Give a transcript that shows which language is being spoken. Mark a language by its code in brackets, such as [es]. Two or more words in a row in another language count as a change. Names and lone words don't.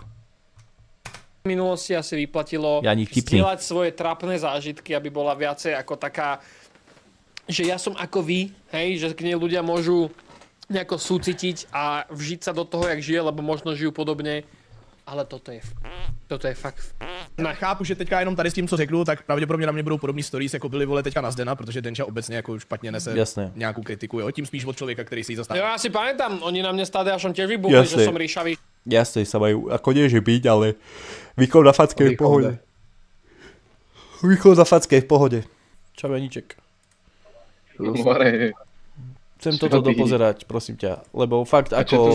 [sk] V minulosti asi vyplatilo zdieľať svoje trápne zážitky, aby bola viacej ako taká, že ja som ako vy, hej, že k nej ľudia môžu nejako súcitiť a vžiť sa do toho, jak žije, lebo možno žijú podobne, ale toto je fakt. [cs] Ne. Chápu, že teďka jenom tady s tím, co řeknu, tak pravděpodobně na mě budou podobný stories, jako byly vole teďka na Zdena, protože Denča obecně jako špatně nese nějakou kritiku, jo, tím spíš od člověka, který si ji zastává. Jo, [sk] ja si pamätám, oni na mne s Tadeášom tiež vybuchli, že som ríšavý. Jasne, sa majú, ako nie, že byť, ale výkon na facke je v pohode. Výkon na facke je v pohode. Čau, Janíček. Chcem toto dopozerať, prosím ťa, lebo fakt ako...